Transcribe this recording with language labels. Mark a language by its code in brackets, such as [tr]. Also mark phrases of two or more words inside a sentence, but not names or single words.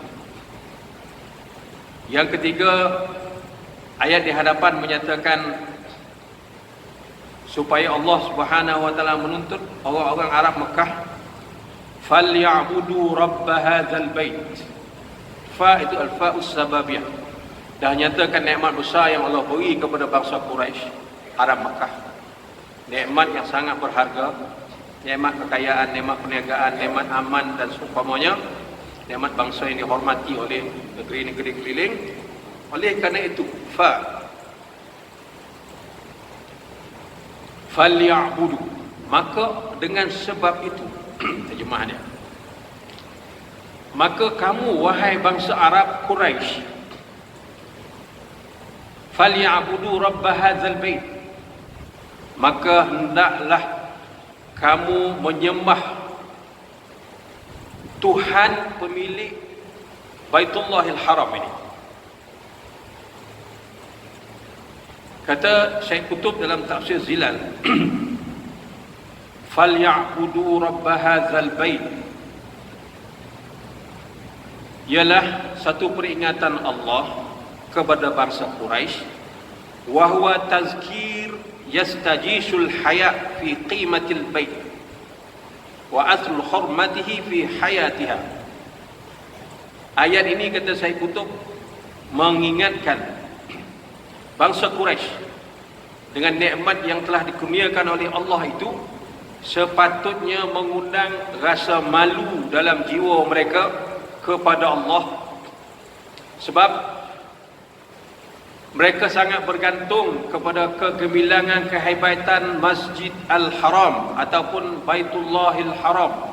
[ms] Yang ketiga, ayat di hadapan menyatakan supaya Allah [ar] سبحانه وتعالى [ms] menuntut orang-orang Arab Mekah, [ar] فليعبدوا رب هذا البيت. [ms] Fa itu [ar] الفاء السببية. [ms] Dah nyatakan nikmat besar yang Allah beri kepada bangsa Quraisy, Arab Mekah. Nikmat yang sangat berharga, nikmat kekayaan, nikmat perniagaan, nikmat aman dan seumpamanya, nikmat bangsa yang dihormati oleh negeri-negeri keliling. Oleh kerana itu, falyabudu, maka dengan sebab itu terjemah dia, maka kamu wahai bangsa Arab Quraisy, [ar] فليعبدوا رب هذا البيت, [ms] maka hendaklah kamu menyembah Tuhan pemilik Baitullahil Haram ini. Kata Syekh Qutb dalam tafsir Zilal, [ar] فليعبدوا رب هذا البيت, [ms] ialah satu peringatan Allah kepada bangsa Quraisy, [ar] وهو تذكير يستجيش الحياء في قيمة البيت وأصل حرمته في حياتها. [ms] Ayat ini, kata Syekh Qutb, mengingatkan bangsa Quraisy dengan nikmat yang telah dikurniakan oleh Allah itu, sepatutnya mengundang rasa malu dalam jiwa mereka kepada Allah, sebab mereka sangat bergantung kepada kegemilangan kehebatan Masjid Al-Haram ataupun Baitullahil Haram.